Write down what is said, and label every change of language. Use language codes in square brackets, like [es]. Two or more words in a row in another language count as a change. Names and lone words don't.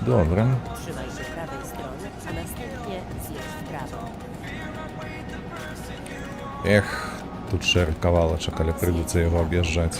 [be] Добре. [pl] Trzymaj się prawej strony, a następnie zjedź w prawo. [be] Эх, тут шэры кавалачак, але прыйдецца яго аб'язджаць.